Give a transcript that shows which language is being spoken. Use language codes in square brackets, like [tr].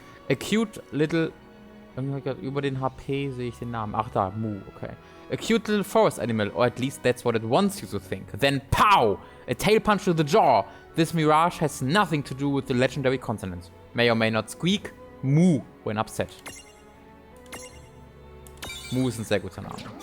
[en] A cute little... [de] Über den HP sehe ich den Namen. Ach da, Mu, okay. [en] A cute little forest animal, or at least that's what it wants you to think. Then pow! A tail punch to the jaw. This mirage has nothing to do with the legendary consonant. May or may not squeak. Mu when upset. [de] Mu ist ein sehr guter Name.